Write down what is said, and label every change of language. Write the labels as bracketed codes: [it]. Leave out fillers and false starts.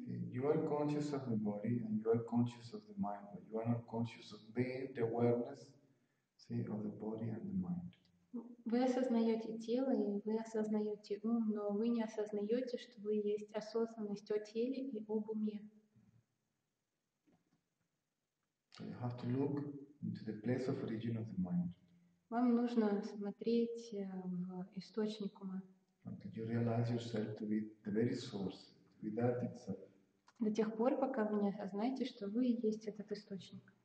[en] You are conscious of the body and you are conscious of the mind, but you are not conscious of being the awareness, of the body and the mind. [ru] Вы осознаете тело и вы осознаете ум, но вы не осознаете, что вы есть осознанность о теле и об уме. [en] So you have to look into the place of origin of the mind. [ru] Вам нужно смотреть в источник ума. [en] Until you realize yourself to be the very source, to be that itself. [ru] До тех пор, пока вы не осознаете, что вы и есть этот источник.